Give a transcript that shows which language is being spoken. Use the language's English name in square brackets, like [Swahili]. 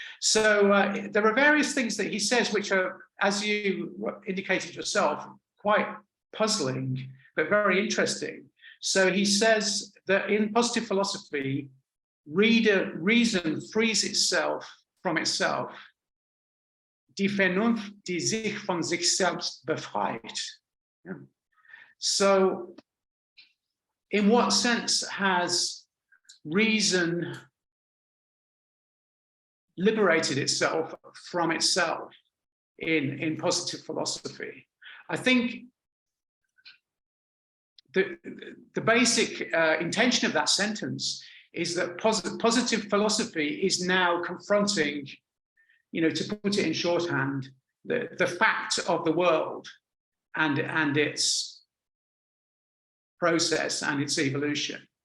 [English] So there are various things that he says which are, as you indicated yourself, quite puzzling, but very interesting. So he says that in positive philosophy, reason frees itself from itself. [German] Die Vernunft, die sich von sich selbst befreit. [English] Yeah. So, in what sense has reason liberated itself from itself in positive philosophy? I think the basic intention of that sentence is that positive philosophy is now confronting, to put it in shorthand, the fact of the world and its process and its evolution.